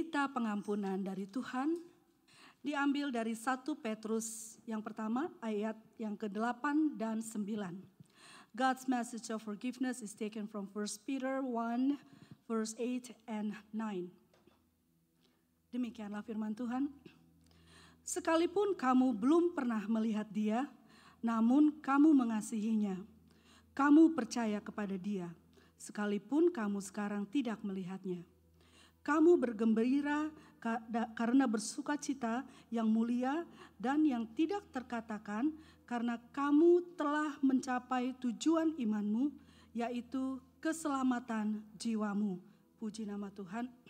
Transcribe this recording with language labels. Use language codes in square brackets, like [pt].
[id] pengampunan dari Tuhan diambil dari 1 Petrus yang pertama ayat yang ke-8 dan 9. [en] God's message of forgiveness is taken from 1 Peter 1 verse 8 and 9. [id] Demikianlah firman Tuhan. Sekalipun kamu belum pernah melihat Dia, namun kamu mengasihinya. Kamu percaya kepada Dia, sekalipun kamu sekarang tidak melihatnya. Kamu bergembira karena bersukacita yang mulia dan yang tidak terkatakan, karena kamu telah mencapai tujuan imanmu, yaitu keselamatan jiwamu. Puji nama Tuhan.